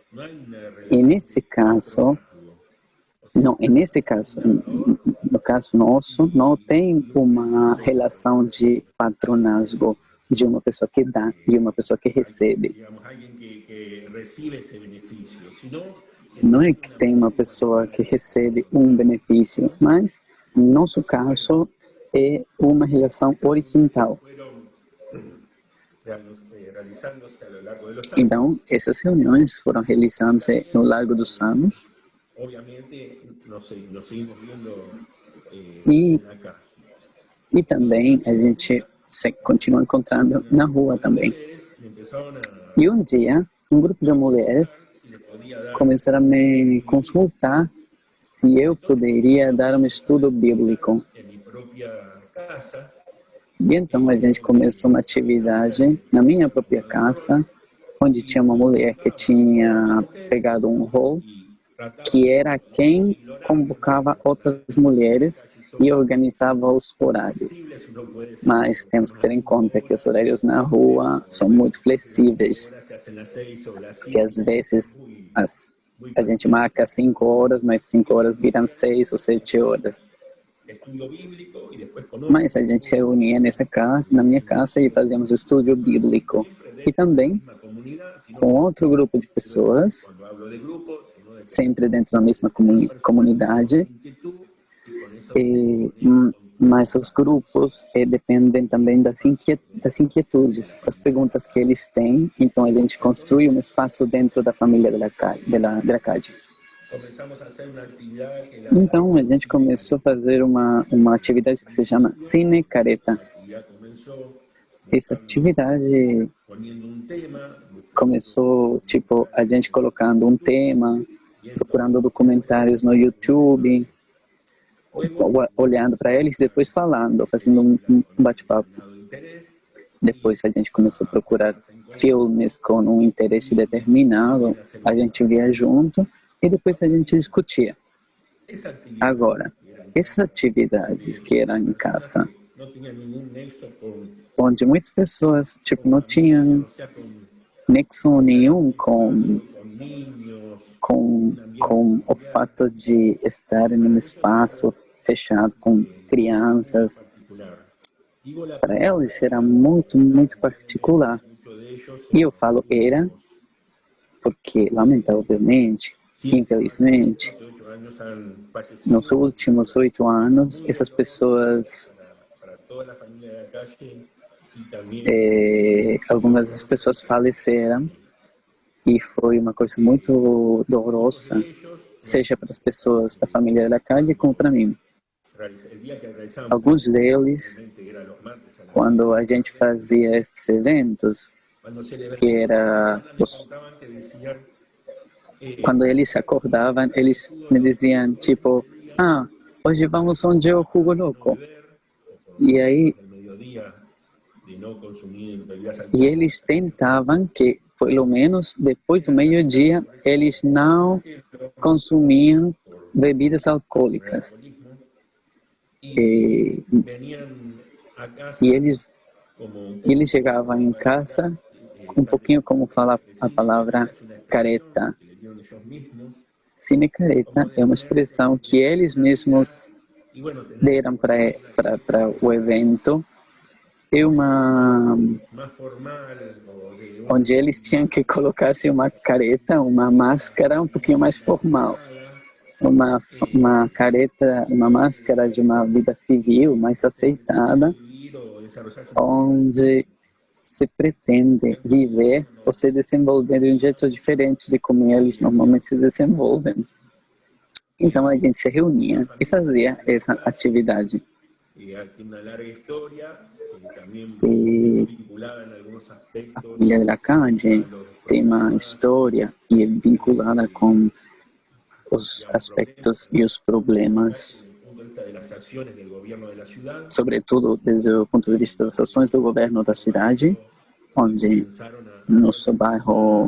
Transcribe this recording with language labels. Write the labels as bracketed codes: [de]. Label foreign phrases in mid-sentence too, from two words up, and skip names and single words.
[pt] E nesse caso, no caso nosso, não tem uma relação de patronazgo de uma pessoa que dá e uma pessoa que recebe. não é que tem uma pessoa que recebe um benefício, mas, no nosso caso, é uma relação horizontal. [es] realizándose a lo largo de los años. [pt] Então, essas reuniões foram realizando-se no largo dos anos [es] Obviamente nos seguimos viendo [pt] e, [es] acá. [pt] e também a gente se continua encontrando na rua também. [es] Me empezaron a [pt] E um dia, um grupo de mulheres [es] si les podía dar [pt] começaram a me consultar se eu poderia dar um estudo bíblico. [es] en mi propia casa [pt] E então a gente começou uma atividade na minha própria casa, onde tinha uma mulher que tinha pegado um rol, que era quem convocava outras mulheres e organizava os horários. [es] no puede ser [pt] Mas temos que ter em conta que os horários na rua são muito flexíveis, [es] se hacen las 6 o las que 5 [pt] às vezes a gente marca 5 horas, mas 5 horas viram 6 ou 7 horas. [es] estudio bíblico y después con otro [pt] Mas a gente se reunia nessa casa, na minha casa, e fazíamos estudo bíblico. E também [es] una comunidad, sino [pt] com outro grupo de pessoas, [es] cuando hablo de grupos, sino de [pt] sempre dentro da mesma comunidade. [es] inquietud y con eso [pt] Mas os grupos dependem também das inquietudes, das perguntas que eles têm. Então a gente construi um espaço dentro da família da CAD. [es] comenzamos a hacer una actividad que la [pt] Então a gente começou a fazer uma atividade que se chama Cine Careta. [es] actividad comenzó [pt] Essa atividade [es] poniendo un tema, [pt] começou, tipo, a gente colocando um tema, procurando documentários no YouTube, olhando para eles, depois falando, fazendo um bate-papo. [es] de interés, [pt] Depois a gente começou a procurar filmes com um interesse determinado, a gente via junto e depois a gente discutia. [es] esa actividad [pt] Agora, essas atividades que eram em casa, [es] no tenía ningún nexo con, [pt] onde muitas pessoas, tipo, não tinham [es] o sea, [pt] nexo nenhum com [es] niños, [pt] com o fato de estar em um espaço fechado com crianças. [es] particular. Digo la [pt] Para eles era muito, muito particular. [es] muchos de ellos [pt] E eu falo era, porque, lamentavelmente, infelizmente, [es] 8 años han fallecido [pt] nos últimos 8 anos, essas pessoas, [es] para toda la familia de la calle y también [pt] algumas das pessoas faleceram. E foi uma coisa muito dolorosa, seja para as pessoas da família da calle como para mim. [es] el día que realizamos [pt] Alguns deles, [es] que era los martes a las [pt] quando a gente fazia esses eventos, [es] cuando celebraban que era que decían [pt] quando eles acordavam, eles me diziam tipo, hoje vamos onde eu Hugo Louco. E aí, [es] el mediodía de no consumir bebidas [pt] e eles tentavam que, pelo menos depois do meio-dia, eles não consumiam bebidas alcoólicas. E, [es] venían a casa [pt] e eles [es] como [pt] Ele chegava em casa um pouquinho como fala a palavra careta. [es] que le dieron ellos mismos [pt] Cine careta é uma expressão que eles mesmos [es] y bueno, [pt] deram para o evento. É uma [es] más formal o de [pt] onde eles tinham que colocar-se uma careta, uma máscara um pouquinho mais formal. Uma careta, uma máscara de uma vida civil mais aceitada, [es] vivir o desarrollar su [pt] onde se pretende viver ou se desenvolver de um jeito diferente de como eles normalmente se desenvolvem. Então a gente se reunia e fazia essa atividade. [es] y tiene una larga historia también [pt] E [es] vinculada en algunos a aspectos [pt] família de la Calle tem uma história e é vinculada com os aspectos e os problemas, [es] desde el punto de vista de las acciones del gobierno de la ciudad, [pt] sobretudo desde o ponto de vista das ações do governo da cidade, onde [es] comenzaron a [pt] no nosso bairro